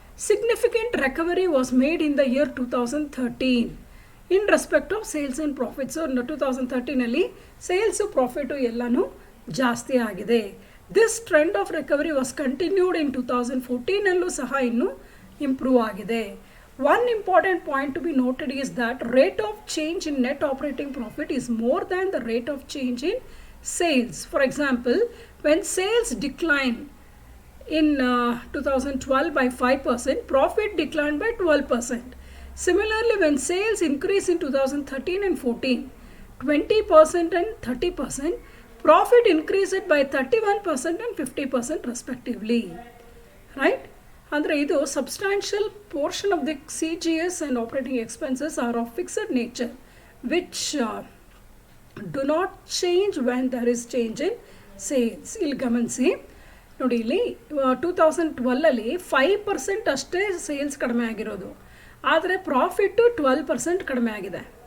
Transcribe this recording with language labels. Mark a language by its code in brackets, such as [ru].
[en] Significant recovery was made in the year 2013 in respect of sales and profits. [kn] 2013 sales profit ಎಲ್ಲನೂ ಜಾಸ್ತಿ ಆಗಿದೆ. [en] this trend of recovery was continued in 2014 [kn] ಸಹ ಇನ್ನೂ improve ಆಗಿದೆ. [en] One important point to be noted is that rate of change in net operating profit is more than the rate of change in sales. For example, when sales decline in 2012 by 5%, profit declined by 12%. Similarly, when sales increase in 2013 and 14, 20% and 30%, profit increased by 31% and 50% respectively, right? [kn] ಅಂದರೆ ಇದು [en] Substantial portion of the CGS and operating expenses are of fixed nature which do not change when there is change in sales. [kn] ಇಲ್ಲಿ ಗಮನಿಸಿ ನೋಡಿ, ಇಲ್ಲಿ 2012 5% ಅಷ್ಟೇ sales ಕಡಿಮೆ ಆಗಿರೋದು, ಆದರೆ ಪ್ರಾಫಿಟ್ಟು 12% ಕಡಿಮೆ ಆಗಿದೆ.